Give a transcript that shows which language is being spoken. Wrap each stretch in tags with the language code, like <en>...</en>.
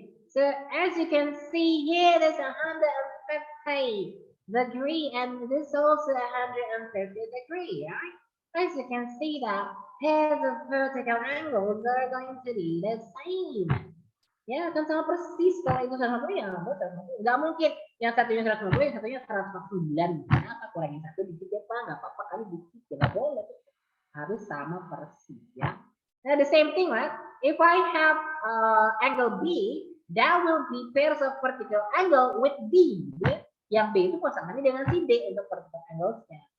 <en>So as you can see here, there's 150 degree, and this also 150 degree, right? As you can see that pairs of vertical angles are going to be the same.</en> <id>Ya, akan sama persis kalau itu sama ya, nggak mungkin yang satunya 150, yang satunya 149. Kenapa kurangin satu dikit ya Pak? Nggak apa-apa kali dikit, nggak boleh. Harus sama persis ya.</id> <en>Nah, the same thing, right? If I have angle B, that will be pairs of vertical angle with D.</en> <id>Ya? Yang B itu pasangannya dengan si D untuk vertical angle-nya.</id>